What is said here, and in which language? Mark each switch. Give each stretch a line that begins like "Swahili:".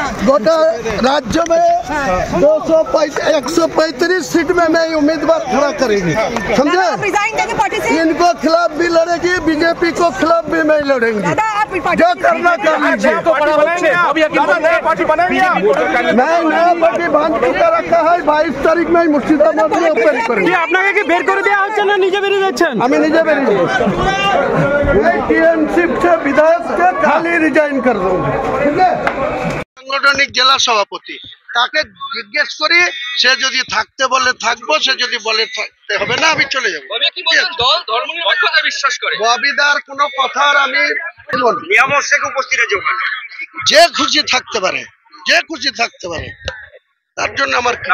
Hindi: गोटा राज्य में 135 सीट में मैं उम्मीदवार खड़ा करेंगे, समझे? इनको खिलाफ भी लड़ेगी, बीजेपी को खिलाफ भी मैं लड़ेंगे। जो करना कर लीजिए। मैं नया पार्टी बांध के रखा है। 22 तारीख में मुर्शिदाबाद में ओपन करेंगे।
Bangla: আপনাকে কি বের করে দেওয়া হচ্ছে না নিজে বেরিয়ে যাচ্ছেন? আমি নিজে বেরিয়ে যাচ্ছি।
Hindi: টিএমসি से विधायक के खाली रिजाइन कर दूंगा। ठीक है,
Bangla: সাংগঠনিক জেলা সভাপতি তাকে জিজ্ঞেস করি, সে যদি থাকতে বলে থাকবো, সে যদি বলে থাকতে হবে না আমি চলে যাবো। দল ধর্মনিরপেক্ষতা বিশ্বাস করে। ববিদার কোনো কথার আমি নিয়ামক শেখ উপস্থিত আছে ওখানে। যে খুশি থাকতে পারে, যে খুশি থাকতে পারে, তার জন্য আমার কি?